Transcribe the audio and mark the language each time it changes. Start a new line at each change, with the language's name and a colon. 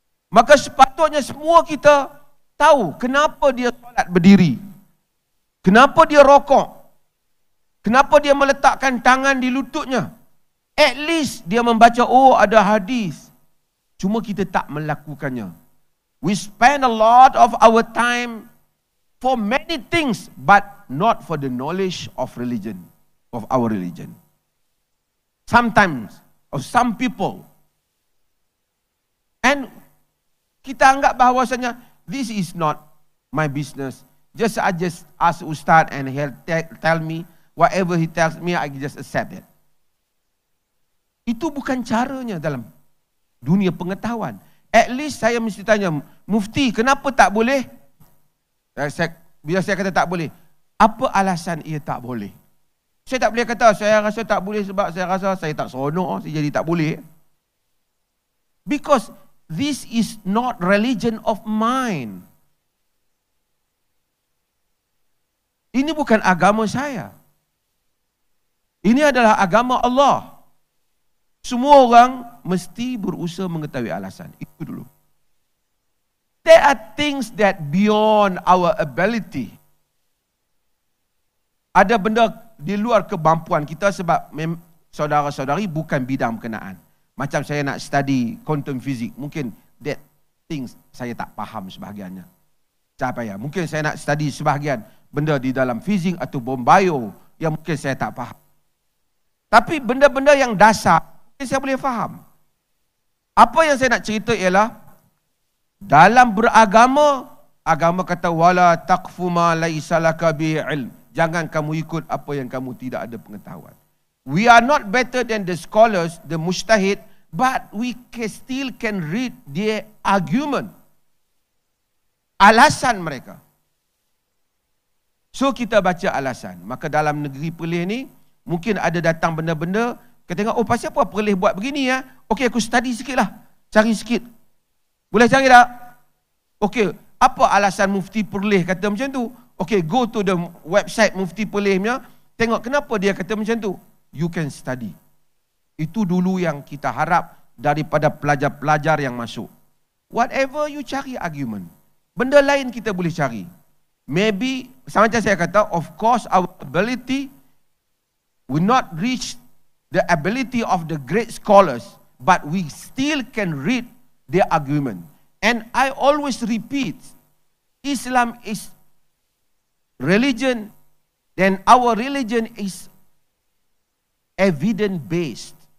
Malay: Maka sepatutnya semua kita tahu kenapa dia solat berdiri. Kenapa dia rokok. Kenapa dia meletakkan tangan di lututnya.
English: At least
Malay: dia membaca, oh ada hadis. Cuma kita tak melakukannya.
English: We spend a lot of our time for many things, but not for the knowledge of religion, of our religion. Sometimes, of some people. And
Malay: Kita anggap bahawasanya
English: this is not my business. I just ask Ustaz and he'll tell me whatever he tells me, I just accept it.
Malay: Itu bukan caranya dalam dunia pengetahuan.
English: At least
Malay: saya mesti tanya, Mufti, kenapa tak boleh? Bila saya kata tak boleh, apa alasan ia tak boleh? Saya tak boleh kata, saya rasa tak boleh sebab saya rasa saya tak seronok, saya jadi tak boleh.
English: Because this is not religion of mine.
Malay: Ini bukan agama saya. Ini adalah agama Allah. Semua orang mesti berusaha mengetahui alasan. Itu dulu.
English: There are things that beyond our ability.
Malay: Ada benda di luar kemampuan kita sebab saudara-saudari bukan bidang berkenaan. Macam saya nak study quantum physics, mungkin
English: that things
Malay: saya tak faham sebahagiannya. Tak payah. Mungkin saya nak study sebahagian benda di dalam fizik atau bio yang mungkin saya tak faham. Tapi benda-benda yang dasar, mungkin saya boleh faham. Apa yang saya nak cerita ialah, dalam beragama, agama kata,
Arabic: wala taqfu ma laisa laka bi ilm.
Malay: Jangan kamu ikut apa yang kamu tidak ada pengetahuan.
English: We are not better than the scholars, the mujtahid, but we still can read their argument.
Malay: Alasan mereka. So kita baca alasan. Maka dalam negeri Perlis ni, mungkin ada datang benda-benda, kita tengok, oh pasal apa Perlis buat begini ya? Okey, aku study sikit lah. Cari sikit. Boleh cari tak? Okey, apa alasan Mufti Perlis kata macam tu? Okey,
English: go to the website
Malay: Mufti Perlis punya, tengok kenapa dia kata macam tu.
English: You can study.
Malay: Itu dulu yang kita harap daripada pelajar-pelajar yang masuk.
English: Whatever you
Malay: cari argument. Benda lain kita boleh cari.
English: Maybe,
Malay: sama macam saya kata,
English: of course our ability will not reach the ability of the great scholars, but we still can read their argument. And I always repeat, Islam is religion, then our religion is evidence based.